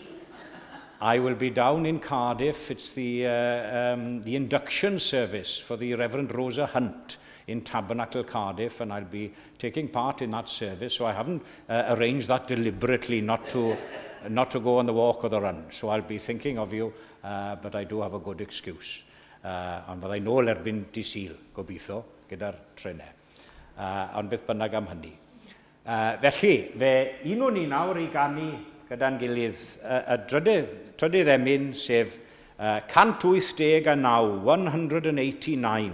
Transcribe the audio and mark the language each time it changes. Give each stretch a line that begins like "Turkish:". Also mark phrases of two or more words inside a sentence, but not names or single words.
English: I will be down in Cardiff. It's the induction service for the Reverend Rosa Hunt in Tabernacle Cardiff, and I'll be taking part in that service, so I haven't arranged that deliberately not to go on the walk or the run. So I'll be thinking of you, but I do have a good excuse.
Welsh: Ond fyddai nôl erbyn dydd Sul, gobeithio, gyda'r trenau. Ond beth bynnag am hynny. Felly, fe un o'n ni nawr I ganu gyda'n gilydd y trydydd emyn, sef 189, 189.